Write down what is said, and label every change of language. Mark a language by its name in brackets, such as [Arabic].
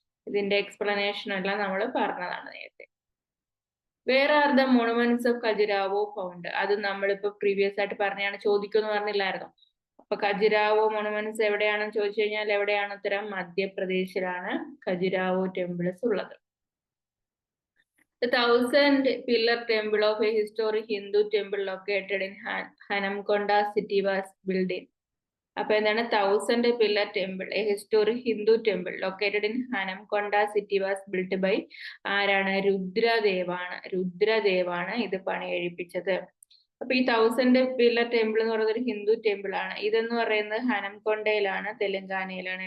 [Malayalam] ഇതിന്റെ എക്സ്പ്ലനേഷൻ എല്ലാം നമ്മൾ പറഞ്ഞതാണ് നേരത്തെ. [English] വേറെ are the monuments of Khajuraho found? [Malayalam] അത് നമ്മളിപ്പോ പ്രീവിയസ് ആയിട്ട് പറഞ്ഞാണ്, ചോദിക്കുമെന്ന് പറഞ്ഞില്ലായിരുന്നു. അപ്പൊ ഖജുരാവോ മോണുമെന്റ്സ് എവിടെയാണെന്ന് ചോദിച്ചു കഴിഞ്ഞാൽ എവിടെയാണ് ഉത്തരം? മധ്യപ്രദേശിലാണ് ഖജുരാവോ ടെമ്പിൾസ് ഉള്ളത്. [English] The 1000-pillar temple of a historic Hindu temple located in Hanamkonda city was built in. [Malayalam] അപ്പൊ എന്താണ്? [English] 1000-pillar temple, a historic Hindu temple located in Hanamkonda city was built by [Malayalam] ആരാണ്? രുദ്രദേവാണ് ഇത് പണി കഴിപ്പിച്ചത്. അപ്പൊ ഈ 1000-pillar temple എന്ന് പറയുന്നത് ഒരു ഹിന്ദു ടെമ്പിൾ ആണ്. ഇതെന്ന് പറയുന്നത് ഹനംകൊണ്ടയിലാണ്, തെലങ്കാനയിലാണ്.